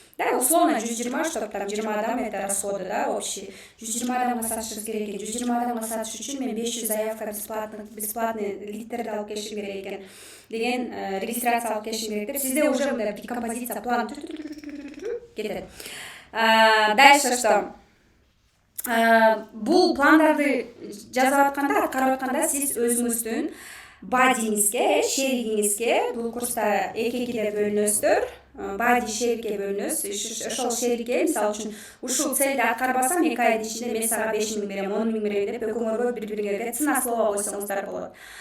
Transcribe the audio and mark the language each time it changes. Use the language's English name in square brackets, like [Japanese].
[Russian] Да, условно 120, чтобы там 20 [Kyrgyz] адам [Russian] это расходы, да, общие. [Kyrgyz] 120 адамга сатышыбыз керек экен. 120 адамга сатыш үчүн мен 500 заявка бесплатный литтерди алып келишим керек экен. Деген регистрация алып келишим керек деп. Сизде уже мындай декомпозиция план кетет. [Russian] Дальше что? [Kyrgyz] Бул пландарды жазып атканда, аткарып атканда сиз өзүңүздүн бадиңизге, шеригиңизге, бул курста 2-2 бөлүнөсүздөр. Бади шерикке бөлүнөбүз. Ошол шерикке, мисалы үчүн, ушул целди аткарбасам 2 айдын ичинде мен сага 5 миң берем, 10 миң берем деп экөөңөргө бири-бириңерге [Russian] цена слова [Kyrgyz] койсоңуздар болот.